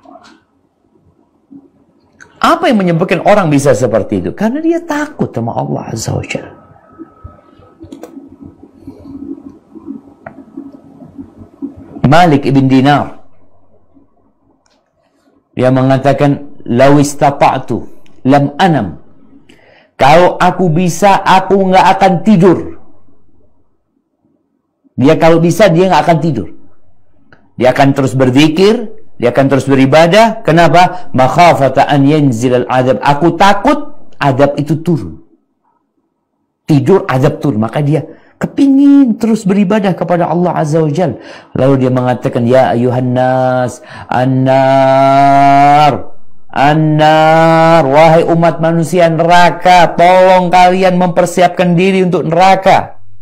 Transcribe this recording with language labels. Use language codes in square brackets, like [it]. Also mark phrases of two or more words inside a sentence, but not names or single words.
[id] Apa yang menyebabkan orang bisa seperti itu? Karena dia takut sama Allah [ar] عز وجل. [id] Malik ibn Dinar, dia mengatakan, [ar] لو استطعت لم أنم. [id] Kalau aku bisa, aku nggak akan tidur. Dia kalau bisa, dia nggak akan tidur. Dia akan terus berzikir, dia akan terus beribadah. Kenapa? [ar] مخافة أن ينزل العذاب. [id] Aku takut adab itu turun. Tidur, adab turun. Maka dia kepingin terus beribadah kepada Allah [ar] عز وجل. [id] Lalu dia mengatakan, [ar] يا أيها الناس، النار, [id] wahai umat manusia, neraka, tolong kalian mempersiapkan diri untuk neraka.